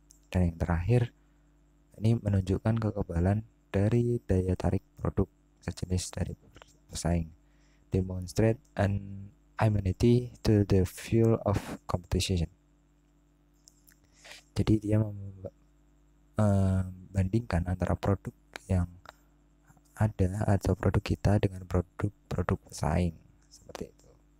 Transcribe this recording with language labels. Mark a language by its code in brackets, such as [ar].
[id] Dan yang terakhir, ini menunjukkan kekebalan dari daya tarik produk sejenis dari pesaing. [en] Demonstrate an immunity to the fuel of competition. [id] Jadi dia membandingkan antara produk yang ada atau produk kita dengan produk pesaing seperti itu.